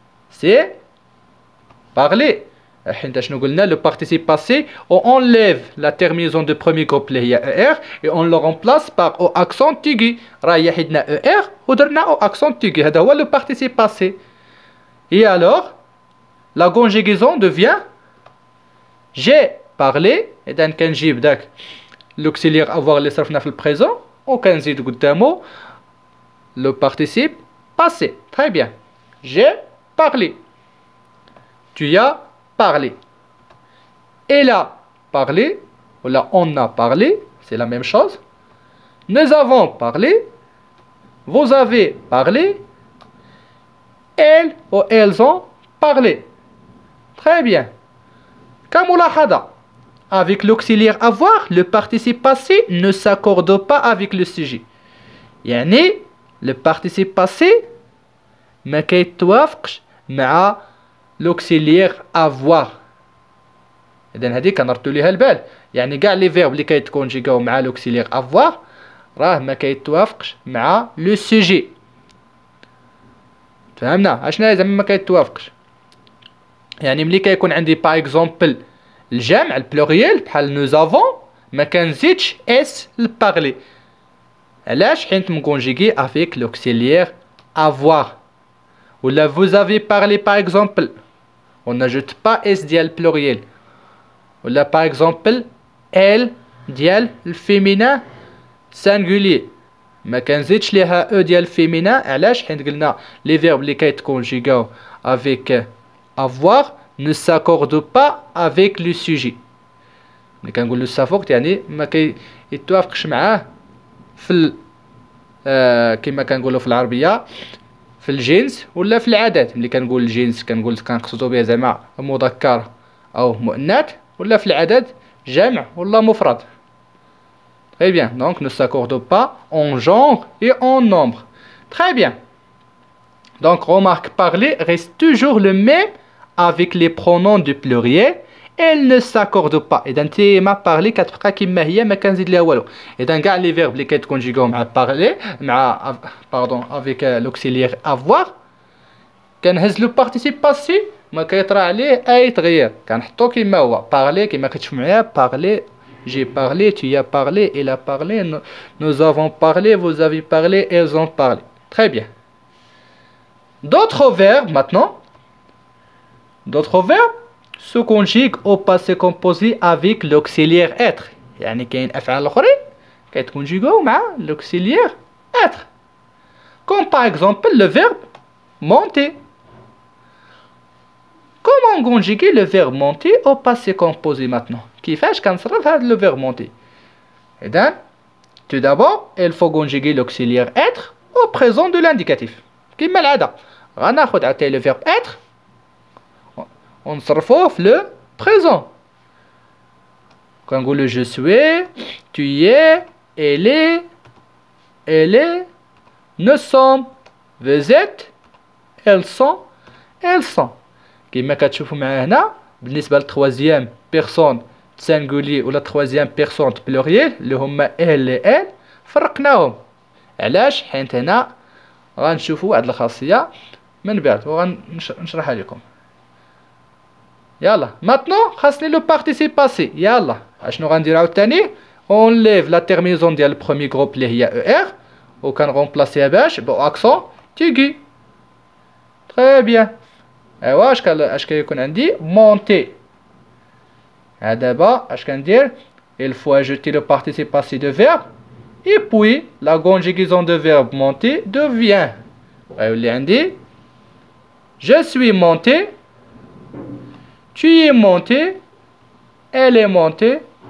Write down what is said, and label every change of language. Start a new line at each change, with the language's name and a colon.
French: C'est parler. Le participe passé, on enlève la terminaison de premier groupe ER et on le remplace par au accent aigu.
Arabic: رايحنا ER ودرنا au accent aigu. هذا هو le participe passé.
French: Et alors, la conjugaison devient j'ai parlé. Et donc,
Arabic: كنجيب داك l'auxiliaire avoir اللي صرفنا في البريزون وكنزيد قدامه le participe passé.
French: Très bien. J'ai parlé. Tu as parlé. Elle a parlé. Ou là, on a parlé. C'est la même chose. Nous avons parlé. Vous avez parlé. Elles ou elles ont parlé. Très bien. كملاحظة. Avec l'auxiliaire avoir, le participe passé ne s'accorde pas avec le sujet.
Arabic: يعني le participe passé ما كيتوافقش مع l'auxiliaire avoir. إذن هذه كنردوا ليها البال. يعني كاع لي فيرب اللي كيتكونجيغاو مع l'auxiliaire avoir راه ما كيتوافقش مع لو سوجي. فهمنا اشنا زعما ما كيتوافقش؟ يعني ملي كيكون عندي باغ اكزومبل الجمع البلوريال بحال نو زافون ما كنزيدش اس لبارلي. علاش؟ حيت مكونجيغي افيك لوكسيليير avoir.
French: ولا vous avez parlé par exemple on n'ajoute pas s
Arabic: ديال البلوريال. ولا
French: par exemple
Arabic: elle ديال الفيمينا سانغولي ما كنزيدش ليها او ديال الفيمينا. علاش؟ حيت قلنا لي فيرب اللي كيتكونجيغاو افيك
French: avoir ne s'accorde pas avec le sujet.
Arabic: ملي كنقول له سافوقت يعني ما كيتوافقش معاه في كما كنقولوا في العربيه في الجنس ولا في العدد. ملي كنقول الجنس كنقصدوا به زعما مذكر او مؤنث، ولا في العدد جمع ولا مفرد.
French: Très bien. Donc ne s'accorde pas en genre et en nombre. Très bien. Donc remarque, parler reste toujours le même avec les pronoms du pluriel. Elle ne s'accorde pas.
Arabic: إذا نتيما parler كتبقى كما هي ما كنزيد ليها والو. إذا كاع لي فيرب اللي كيتكونجيغاو مع parler مع
French: avec l'auxiliaire avoir
Arabic: كنهز لو participe passé ما كيطرا عليه اي تغيير، كنحطو كما هو parler كما كتشوف معايا parler.
French: J'ai parlé, tu as parlé, il a parlé, nous avons parlé, vous avez parlé, elles ont parlé. Très bien. D'autres verbes maintenant. D'autres verbes se conjuguent au passé composé avec l'auxiliaire être.
Arabic: يعني كاين أفعال أخرين كيتكونجيغاو مع l'auxiliaire être.
French: Comme par exemple le verbe monter. Comment conjuguer le verbe monter au passé composé maintenant?
Arabic: كيفاش كنصرف هذا
French: le verbe monter؟ إذن tout d'abord il faut conjuguer l'auxiliaire être au présent de l'indicatif
Arabic: كما العادة. غناخد عاوتاني le verbe être ونصرفوه في le présent.
French: كنقولو je suis, tu es, elle est, nous sommes, vous êtes, elles sont, elles sont.
Arabic: كما كتشوفوا معايا هنا بالنسبة للتروازيام بيرسون سانغولي ولا تروازيام بيرسون بلوريال اللي هما ال ال فرقناهم. علاش؟ حيت هنا غنشوفوا واحد الخاصية من بعد وغنشرحها لكم. يلا maintenant خاصني لو بارتيسيب باسي. يلا اشنو غندير عاوتاني؟ اون ليف لا تيرمينيزون ديال البروميي جروب اللي هي او ار وكنغومبلاسيها باش بو اكسون تيغي. تري بيان. ايوا اش كيكون عندي مونتي. دابا اش كندير؟
French: il faut ajouter le participe passé de verbe et puis la conjugaison de verbe monter devient
Arabic: غيولي عندي
French: je suis monté, tu es monté, elle est montée,